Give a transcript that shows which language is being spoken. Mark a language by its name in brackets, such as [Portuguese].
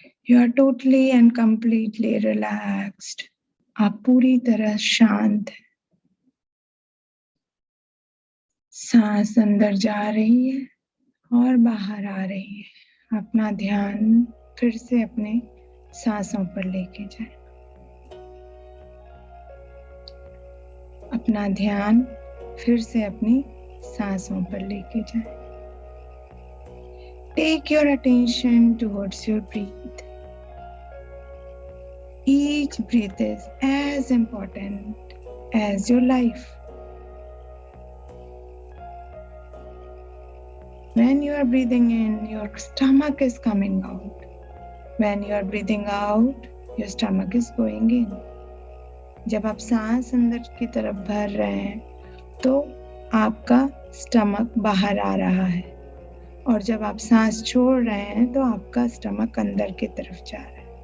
[English] You are totally and completely relaxed. [Hindi] आप पूरी तरह शांत हैं। सांस अंदर जा रही है और बाहर आ रही है। अपना ध्यान फिर से अपने सांसों पर लेके जाएं। अपना ध्यान फिर से अपनी सांसों पर लेके जाएं। [English] Take your attention towards your breath. Each breath is as important as your life. When you are breathing in, your stomach is coming out. When you are breathing out, your stomach is going in. [Hindi] जब आप सांस अंदर की तरफ भर रहे हैं तो आपका स्टमक बाहर आ रहा है, और जब आप सांस छोड़ रहे हैं तो आपका स्टमक अंदर की तरफ जा रहा है।